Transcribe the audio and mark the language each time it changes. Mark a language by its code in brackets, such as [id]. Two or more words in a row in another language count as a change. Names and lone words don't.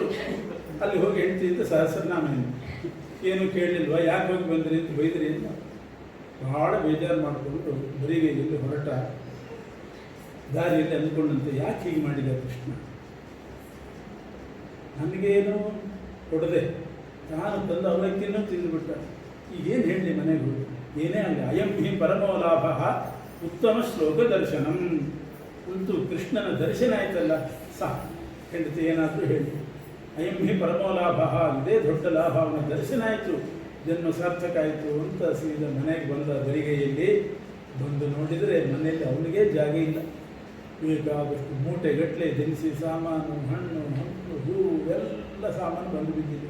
[kn] ಅಲ್ಲಿ ಹೋಗಿ ಹೆಂಡ್ತಿಯಿಂದ ಸಹಸ್ರನಾಮ ಏನು ಕೇಳಲಿಲ್ವಾ, ಯಾಕೆ ಹೋಗಿ ಬಂದ್ರಿ ಅಂತ ಬೈದ್ರಿ ಅಂತ ಭಾಳ ಬೇಜಾರು ಮಾಡಿಕೊಂಡು ಬರಿಗೈಯಲ್ಲಿ ಹೊರಟ. ದಾರಿಯಲ್ಲಿ ಅಂದ್ಕೊಂಡಂತೆ, ಯಾಕೆ ಹೀಗೆ ಮಾಡಿದ ಕೃಷ್ಣ? ನನಗೇನು ಕೊಡದೆ ತಾನು ತಂದ ಅವಲಕ್ಕಿನೂ ತಿಂದುಬಿಟ್ಟ. ಈಗೇನು ಹೇಳಲಿ ಮನೆಗೆ ಹೋಗಿ? ಏನೇ ಆಗಲಿ, [sa] ಅಯಂ ಹಿ ಪರಮೋ ಲಾಭ ಉತ್ತಮ ಶ್ಲೋಕ ದರ್ಶನಂ [kn] ಅಂತೂ ಕೃಷ್ಣನ ದರ್ಶನ ಆಯ್ತಲ್ಲ ಸಹ ಹೆಂಡತಿ ಏನಾದರೂ ಹೇಳಿ [sa] ಅಯಂ ಹಿ ಪರಮೋ ಲಾಭ, [kn] ಇದೇ ದೊಡ್ಡ ಲಾಭ, ಅವನ ದರ್ಶನ ಆಯಿತು, ಜನ್ಮ ಸಾರ್ಥಕ ಆಯಿತು ಅಂತ ಸೀದಾ ಮನೆಗೆ ಬಂದ ಬರಿಗೈಯಲ್ಲಿ ಬಂದು ನೋಡಿದರೆ ಮನೆಯಲ್ಲಿ ಅವನಿಗೆ ಜಾಗ ಇಲ್ಲ. ಬೇಕಾದಷ್ಟು ಮೂಟೆಗಟ್ಟಲೆ ದಿನಸಿ ಸಾಮಾನು, ಹಣ್ಣು ಹಣ್ಣು ಹೂವು ಎಲ್ಲ ಸಾಮಾನು ಬಂದು ಬಿದ್ದಿದೆ.